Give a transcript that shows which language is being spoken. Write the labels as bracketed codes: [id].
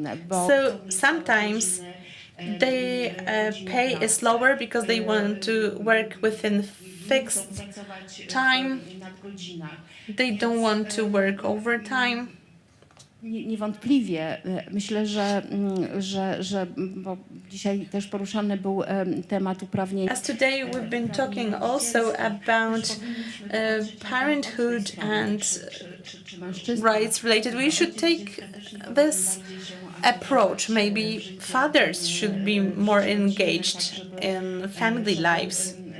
[en] So sometimes their pay is lower because they want to work within fixed time. They don't want to work overtime. [pl] Niewątpliwie myślę, że bo dzisiaj też poruszany był temat uprawnień. [en] As today we've been talking also about parenthood and rights related, we should take this approach. Maybe fathers should be more engaged in family lives.